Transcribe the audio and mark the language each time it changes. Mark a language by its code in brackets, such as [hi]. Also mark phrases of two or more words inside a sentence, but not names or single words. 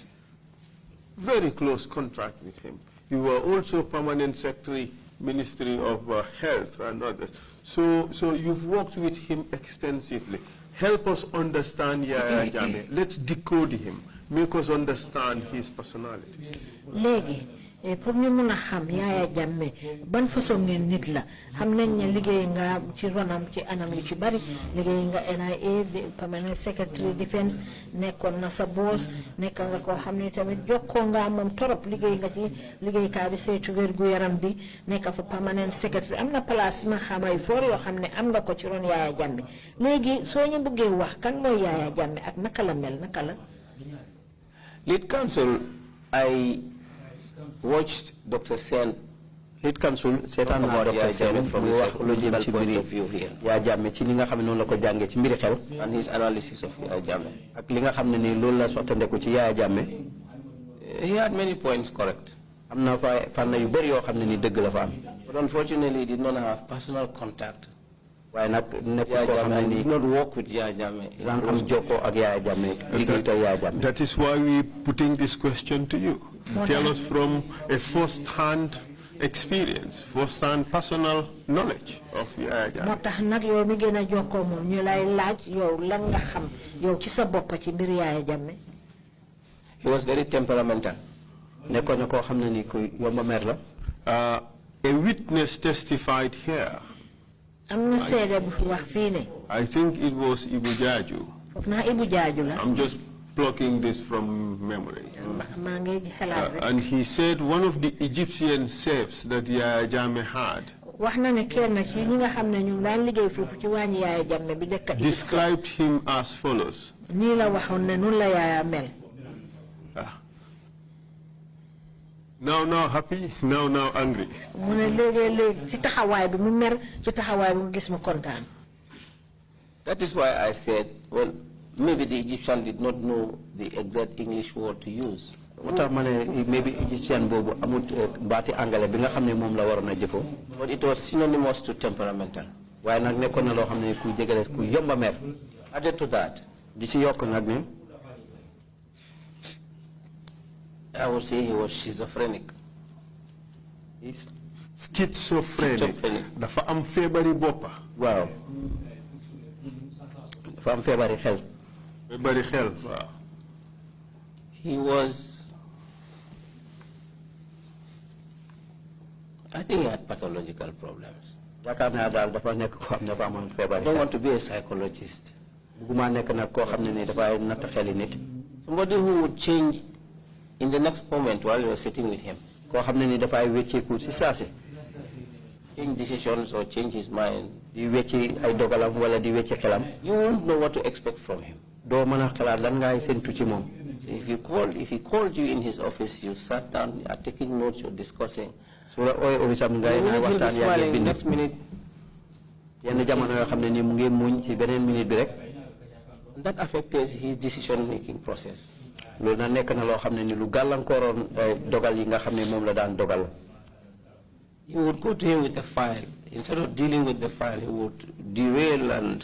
[en] Very close contact with him. You were also Permanent Secretary, Ministry of Health and others. So you've worked with him extensively. Help us understand Yaya Jammeh. Let's decode him. Make us understand his personality. [wo] Léegi pour ñu mëna xam Yaya Jammeh ban façon nit la xam nañ ne liggéey nga ci ronam ci anam yu ci bari liggéey nga NIA [en] permanent secretary defense [wo] nekkon na sa boss nekk nga ko xam ne tamit jokkoo nga moom torop liggéey nga ci liggéey ka bi saytu wér gu yaram bi nekk fa [en] permanent secretary [wo] am na place ma xamay for yoo xam ne am nga ko ci ron Yaya Jammeh léegi soo ñu bëggee wax kan mooy Yaya Jammeh ak naka la mel naka la [en] Lead counsel, I watched Dr. Sen. Lead counsel [wo] seetaan naa Dr. Sen [en] from a psychological point of view here. [wo] Yaya Jammeh ci li nga xam ne noonu la ko jàngee ci mbiri xel. [en] And his analysis of Yaya Jammeh. [wo] ak li nga xam ne nii loolu la sottandeku ci Yaya Jammeh. [en] He had many points correct. [wo] am na fa fànn yu bëri yoo xam ne nii dëgg la fa am. [en] But unfortunately, he did not have personal contact. [wo] waaye nag nekk koo xam ne nii [en] did not work with Yaya Jammeh. [wo] daan am jokkoo ak Yaya Jammeh liggéey ak Yaya Jammeh. [en] That is why we putting this question to you. Tell us from a first-hand experience, first-hand personal knowledge of Yaya Jammeh. [wo] moo tax nag yow mi gën a jokkoo moom ñu lay laaj yow lan nga xam yow ci sa bopp ci mbir Yaya Jammeh. [en] He was very temperamental. [wo] nekkoon na koo xam ne nii ku yomba mer la. [en] A witness testified here. [wo] am na seede bu fi wax fii ne. [en] I think it was Ibu Jaju. [wo] foofu naa Ibu Jaaju la. [en] I'm just plucking this from memory. [wo] maa ngi xalaat rek. [en] And he said one of the Egyptian safes that Yaya Jammeh had [wo] wax na ne kenn ci ñi nga xam ne ñu daan liggéey foofu ci wàññi Yaya Jammeh bi dëkk [en] described him as follows. [wo] nii la waxoon ne nun la Yaya mel. [en] Now happy, now angry. [wo] mu ne léegi ci taxawaay bi mu mer ci taxawaay bi nga gis mu kontaan. [en] That is why I said, well, maybe the Egyptian did not know the exact English word to use. [wo] moo tax ma ne [en] maybe Egyptian [wo] boobu amut baati angale bi nga xam ne moom la waroon a jëfoo. [en] But it was synonymous to temperamental. [wo] waaye nag nekkoon na loo xam ne ku jégale ku yomba mer. [en] Added to that, [wo] di ci yokk nag ne. [en] I would say he was schizophrenic. He's schizophrenic. [wo] Dafa am feebari boppa. Waaw. Dafa am feebari xel. Feebari xel, waaw. [en] He was, I think he had pathological problems. [wo] yaakaar naa daal dafa nekk koo xam ne dafa amoon feebari [en] I don't want to be a psychologist. [wo] bugguma nekk nag koo xam ne ni dafay natt xeli nit. [en] Somebody who would change in the next moment while you were sitting with him. [wo] koo xam ne ni dafay wecceeku si saasi. [en] Change decisions or change his mind. [wo] di wecci ay dogalam wala di wecci xelam. [en] You won't know what to expect from him. [wo] doo mën a xalaat lan ngay séntu ci moom. [en] So if he called you in his office, you sat down, you are taking notes, you're discussing. [wo] su la ooyee office am ngay waxtaan yaa ngi bind. [en] Next minute. [wo] yenn jamono yoo xam ne ni mu ngi muñ ci beneen minute bi rek. [en] That affects his decision-making process. [wo] loolu na nekk na loo xam ne ni lu gàllankooroon dogal yi nga xam ne moom la daan dogal. [en] You would go to him with the file. Instead of dealing with the file, he would derail and.